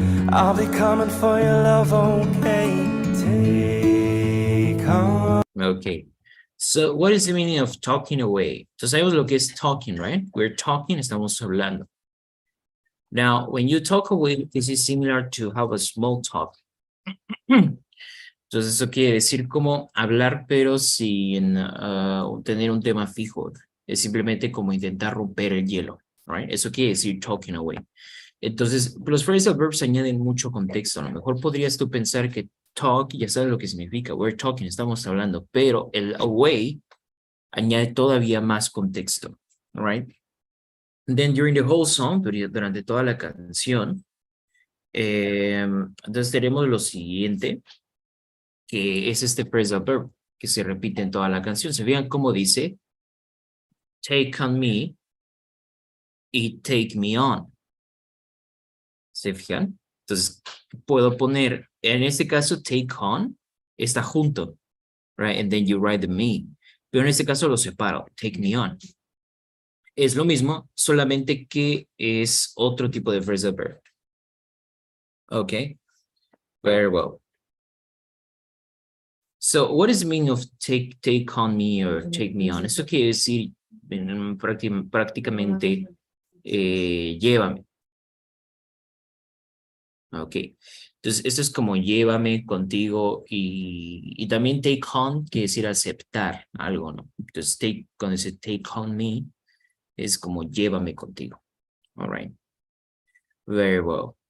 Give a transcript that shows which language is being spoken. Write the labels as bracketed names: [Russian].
[English] I'll be coming for your love, okay? Take on. Okay. So what is the meaning of talking away? [Spanish] Entonces sabemos lo que es [English] talking, right? We're talking, [Spanish] estamos hablando. [English] Now, when you talk away, this is similar to have a small talk. [Spanish] Entonces eso quiere decir como hablar, pero sin tener un tema fijo. Es simplemente como intentar romper el hielo, [English] right? [Spanish] Eso quiere decir talking away. Entonces, los phrasal verbs añaden mucho contexto. A lo mejor podrías tú pensar que talk, ya sabes lo que significa. [English] We're talking, [Spanish] estamos hablando. Pero el away añade todavía más contexto, [English] right? Then during the whole song, [Spanish] durante toda la canción, entonces tenemos lo siguiente, que es este phrasal verb que se repite en toda la canción. Se vean cómo dice, take on me y take me on. ¿Se fijan? Entonces, puedo poner, en este caso, take on, está junto, [English] right? And then you write the me. [Spanish] Pero en este caso lo separo, take me on. Es lo mismo, solamente que es otro tipo de phrasal verb. [English] Okay, very well. So, what is the meaning of take on me or take me on? [Spanish] Eso quiere decir prácticamente llévame. Ok. Entonces, eso es como llévame contigo y también take on quiere decir aceptar algo, ¿no? Entonces, cuando dice take on me, es como llévame contigo. [English] All right. Very well.